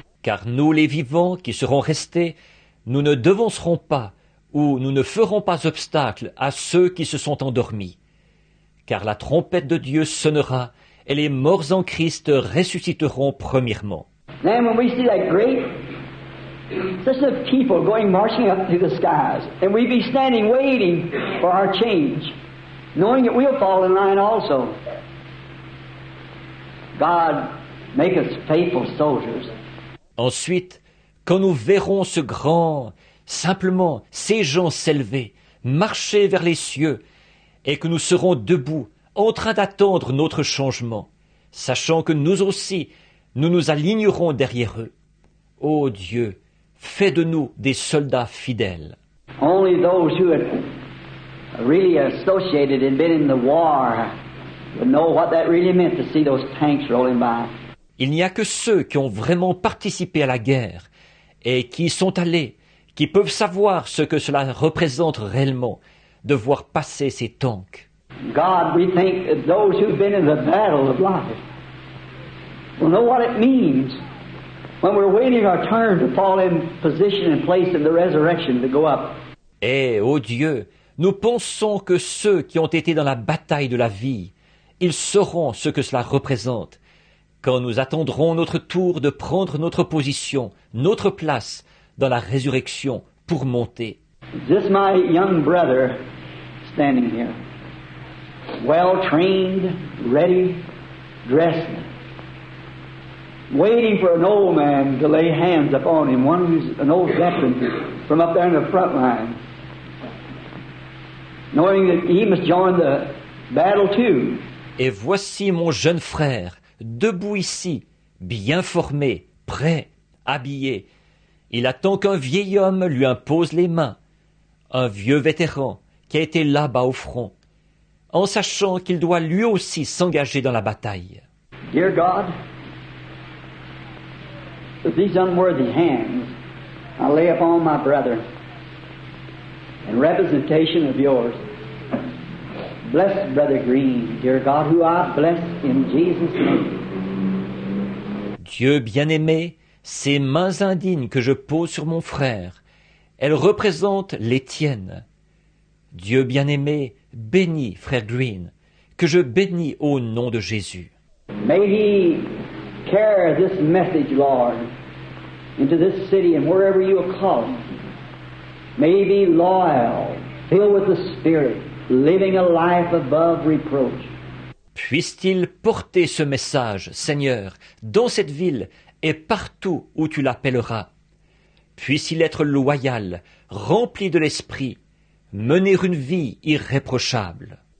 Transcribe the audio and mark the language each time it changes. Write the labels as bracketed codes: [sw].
[fr] Car nous, les vivants, qui serons restés, nous ne devancerons pas, ou nous ne ferons pas obstacle à ceux qui se sont endormis. Car la trompette de Dieu sonnera, et les morts en Christ ressusciteront premièrement. [en] Then when we see that great procession of people going marching up to the skies, and we be standing waiting for our change, knowing that we'll fall in line also. God, make us faithful soldiers. [fr] Ensuite, quand nous verrons simplement ces gens s'élever, marcher vers les cieux, et que nous serons debout, en train d'attendre notre changement, sachant que nous aussi, nous nous alignerons derrière eux. Ô Dieu, fais de nous des soldats fidèles. [en] Only those who had really associated and been in the war would know what that really meant to see those tanks rolling by. [fr] Il n'y a que ceux qui ont vraiment participé à la guerre et qui y sont allés, qui peuvent savoir ce que cela représente réellement, de voir passer ces tanks. [en] God, we think that those who've been in the battle of life will know what it means when we're waiting our turn to fall in position and place in the resurrection to go up. [fr] Et, ô Dieu, nous pensons que ceux qui ont été dans la bataille de la vie, ils sauront ce que cela représente, quand nous attendrons notre tour de prendre notre position, notre place dans la résurrection pour monter. [en] Just my young brother standing here, well trained, ready, dressed, waiting for an old man to lay hands upon him, one who's an old veteran from up there in the front line, knowing that he must join the battle too. [fr] Et voici mon jeune frère, debout ici, bien formé, prêt, habillé. Il attend qu'un vieil homme lui impose les mains, un vieux vétéran qui a été là-bas au front, en sachant qu'il doit lui aussi s'engager dans la bataille. [en] Dear God, with these unworthy hands, I lay upon my brother in representation of yours. Bless Brother Green, dear God, who I bless in Jesus' name. [fr] Dieu bien-aimé, ces mains indignes que je pose sur mon frère, elles représentent les tiennes. Dieu bien-aimé, bénis frère Green, que je bénis au nom de Jésus. [en] May he carry this message, Lord, into this city and wherever you will call him. May he be loyal, filled with the Spirit, living a life above reproach. [fr] Puisse-t-il porter ce message, Seigneur, dans cette ville et partout où tu l'appelleras. Puisse-t-il être loyal, rempli de l'esprit, mener une vie irréprochable.